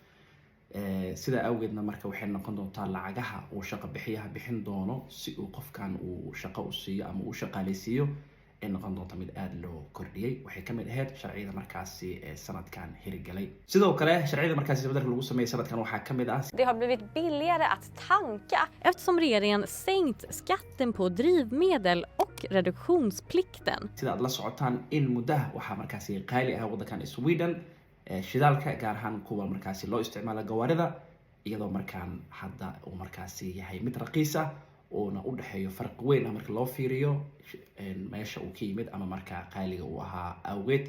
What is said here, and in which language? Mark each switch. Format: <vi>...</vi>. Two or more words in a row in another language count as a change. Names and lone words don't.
<so>sida awgeedna marka waxay noqon doontaa lacagaha uu shaqo bixiyaha bixin doono si uu qofkan uu shaqo u siiyo ama uu shaqaaleysiiyo ay noqon doonto mid aad loo kordhiyay. waxay ka mid ahayd sharciyada markaasi sanadkan hirgalay. sidoo kale sharciyada markaasi isbeddelka lagu sameeyay sanadkan waxaa ka mid ah</so> <sv>Det har blivit billigare att tanka eftersom regeringen sänkt skatten på drivmedel och reduktionsplikten.</sv> <so>sida aad la socotaan in muddaha waxaa markaasi qaali ah wadankan Sweden shidaalka gaar ahaan kuwa markaasi loo isticmaalo gawaarida iyadoo markaan hadda uu markaasi yahay mid raqiis ah oona u dhaxeeyo farq weyn marka loo fiiriyo meesha uu ka yimid ama marka qaaliga uu ahaa awgeed.</so>